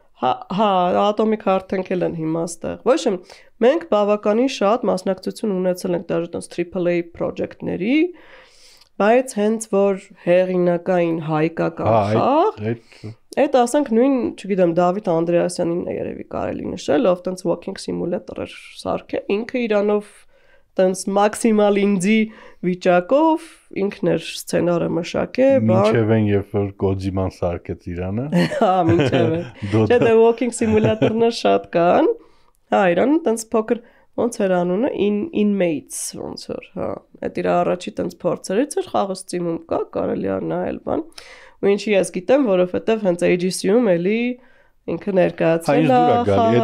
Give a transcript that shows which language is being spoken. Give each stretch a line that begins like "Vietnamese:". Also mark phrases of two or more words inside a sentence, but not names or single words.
Armenian: Հա, Atomic Heart-ն էլ են հիմա ստեղ։ Ոչ եմ, մենք բավականին շատ մասնակցություն ունեցել ենք դաժե տենց
English: AAA project-
Armenian: ների, բայց հենց որ հեղինակային հայկական խաղ, այդ ասենք նույն, չգիտեմ, Դավիթ Անդրեասյանին է երևի կարելի նշել, ով տենց
English: walking simulator
Armenian: էր սարքել, ինքը իրանով տենց մաքսիմալ ինդի վիճակով ինքն էր սցենարը մշակել, մինչև են երբ որ Godzilla-ն սարքեց Իրանը։ Հա, մինչև է։ Չէ, դե
English: walking simulator-
Armenian: ներ շատ կան։ Հա, Իրանը տենց փոքր ոնց էր անունը Inmates ոնց որ, հա։ Այդ իր առաջի տենց փորձերից էր խաղը Steam-ում կա, կարելի է նայել բան։ Ու ինչի ես գիտեմ, որովհետև հենց AGC-ում էլի ինքը ներկայացել է խաղը։